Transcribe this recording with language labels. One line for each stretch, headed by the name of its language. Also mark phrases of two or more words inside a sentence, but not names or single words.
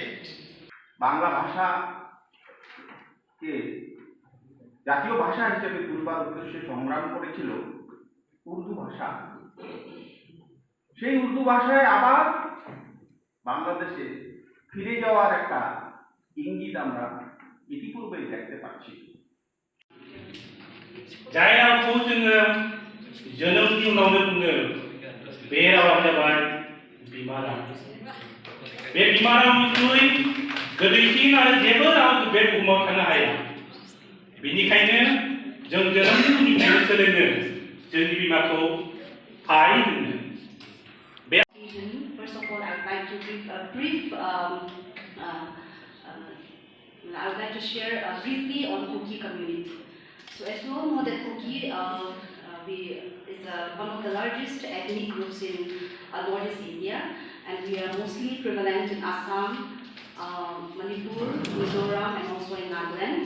Bangla: বাংলা ভাষাকে জাতীয় ভাষা হিসেবে তুলবার উদ্দেশ্যে সংগ্রাম করেছিল উর্দু ভাষা। সেই উর্দু ভাষায় আবার বাংলাদেশে ফিরে যাওয়ার একটা ইঙ্গিত আমরা ইতিপূর্বেই দেখতে পাচ্ছি।
Bodo: जाय रावखौ जोङो जोनोमनि उनावनो बुङो बे रावा जाबाय बिमा राव। बे बिमा रावनिख्रुइ गोदैसिन आरो जेबो राव बे बुहुमाव थानो हाया। बेनिखायनो जों जोनोमनि उननिफ्रायनो सोलोङो जोंनि बिमाखौ आइ होनो।
English: First of all, I would like to give a brief. I would like to share briefly on Kuki community. So as you all know that Kuki is one of the largest ethnic groups in northeast India, and we are mostly prevalent in Assam, Manipur, Mizoram, and also in Nagaland.